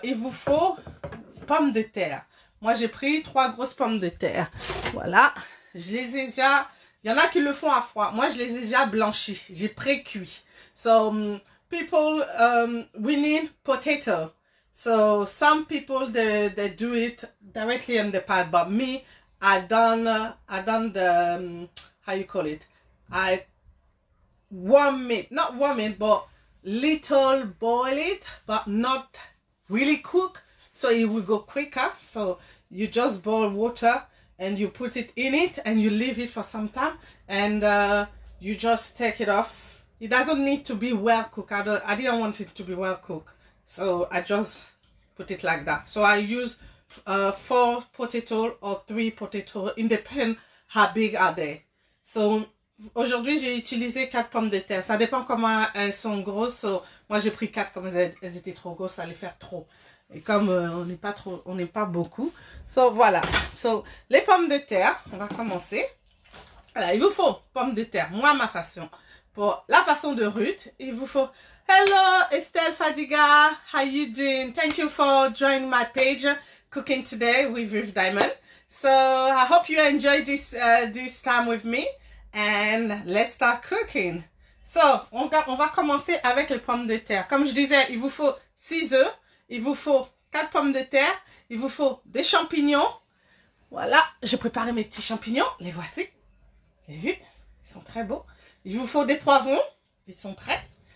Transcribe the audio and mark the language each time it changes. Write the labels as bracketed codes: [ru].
[fr] Il vous faut pommes de terre. Moi j'ai pris 3 grosses pommes de terre. Voilà. Je les ai déjà, il y en a qui le font à froid. Moi, je les ai déjà blanchis. J'ai pré-cuit. [en] So, people, we need potato. So, some people, they do it directly in the pot. But me, I done the, how you call it? I warm it, not warm it, but little boil it, but not really cook. So, it will go quicker. So, you just boil water and you put it in it and you leave it for some time and you just take it off. It doesn't need to be well cooked. I didn't want it to be well cooked, so I just put it like that. So I use 4 potatoes or 3 potatoes, it depends how big are they. [fr] So aujourd'hui j'ai utilisé 4 pommes de terre, ça dépend comment elles sont grosses. So, moi j'ai pris 4, comme elles étaient trop grosses, ça allait faire trop. Et comme on n'est pas beaucoup. So voilà. So les pommes de terre, on va commencer. Voilà, il vous faut pommes de terre, moi ma façon. Pour la façon de Ruth, il vous faut. [en] Hello Estelle Fadiga, how you doing? Thank you for joining my page, Cooking Today with Ruth Diamond. So I hope you enjoy this time with me and let's start cooking. [fr] So on va commencer avec les pommes de terre. Comme je disais, il vous faut 6 œufs. Il vous faut 4 pommes de terre. Il vous faut des champignons. Voilà, j'ai préparé mes petits champignons. Les voici. Vous avez vu? Ils sont très beaux. Il vous faut des poivrons. Ils sont prêts.